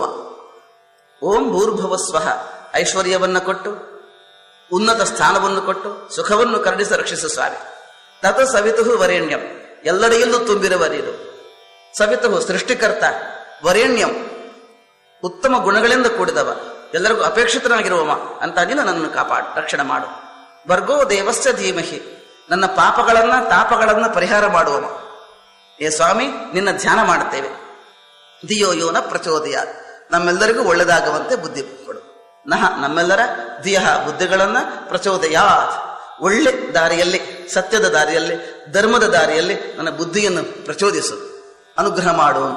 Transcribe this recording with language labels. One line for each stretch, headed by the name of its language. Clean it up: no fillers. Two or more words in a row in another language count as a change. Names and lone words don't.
Sanskrit: ಓಂ ಭೂರ್ಭುವಸ್ವಃ
Kannada: ಐಶ್ವರ್ಯವನ್ನ ಕೊಟ್ಟು, ಉನ್ನತ ಸ್ಥಾನವನ್ನು ಕೊಟ್ಟು, ಸುಖವನ್ನು ಕರುಣಿಸಿ ರಕ್ಷಿಸು ಸ್ವಾಮಿ.
Sanskrit: ತತ ಸವಿತು ವರೇಣ್ಯಂ,
Kannada: ಎಲ್ಲೆಡೆಯಲ್ಲೂ ತುಂಬಿರುವ ನೀನು. ಸವಿತು ಸೃಷ್ಟಿಕರ್ತ, ವರೇಣ್ಯಂ ಉತ್ತಮ ಗುಣಗಳಿಂದ ಕೂಡಿದವ, ಎಲ್ಲರಿಗೂ ಅಪೇಕ್ಷಿತನಾಗಿರುವವ ಅಂತ ನೀನು ನನ್ನನ್ನು ಕಾಪಾಡು, ರಕ್ಷಣೆ ಮಾಡು.
Sanskrit: ಭರ್ಗೋ ದೇವಸ್ಯ ಧೀಮಹಿ,
Kannada: ನನ್ನ ತಾಪಗಳನ್ನ ಪರಿಹಾರ ಮಾಡುವವ. ಏ ಸ್ವಾಮಿ, ನಿನ್ನ ಧ್ಯಾನ ಮಾಡುತ್ತೇವೆ.
Sanskrit: ಧಿಯೋ ಯೋನ ಪ್ರಚೋದಯ,
Kannada: ನಮ್ಮೆಲ್ಲರಿಗೂ ಒಳ್ಳೆದಾಗುವಂತೆ ಬುದ್ಧಿ ಕೊಡು. ನಮ್ಮೆಲ್ಲರ ಧಿಯ ಬುದ್ಧಿಗಳನ್ನ ಪ್ರಚೋದಯಾತ್, ಒಳ್ಳೆ ದಾರಿಯಲ್ಲಿ, ಸತ್ಯದ ದಾರಿಯಲ್ಲಿ, ಧರ್ಮದ ದಾರಿಯಲ್ಲಿ ನನ್ನ ಬುದ್ಧಿಯನ್ನು ಪ್ರಚೋದಿಸು, ಅನುಗ್ರಹ ಮಾಡು ಅಂತ.